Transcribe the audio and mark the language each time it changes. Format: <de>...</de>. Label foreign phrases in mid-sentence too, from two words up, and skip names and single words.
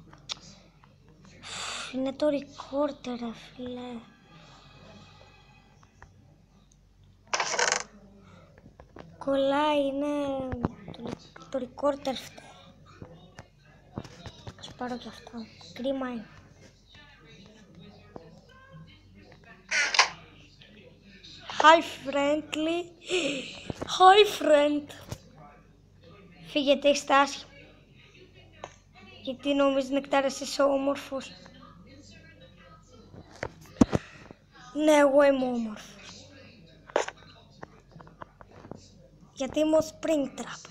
<el>Είναι το recorder, ρε φίλε. Κολλάει, είναι το recorder φταίει. Ας πάρω και αυτό. Κρίμα είναι.</el> <en>Hi friendly. Hi friend.</en> <el>Φύγετε, είστε άσχημοι. Γιατί νομίζεις Νεκτάρες είσαι όμορφος? Ναι, εγώ είμαι όμορφος. Γιατί είμαι ο Springtrap.</el>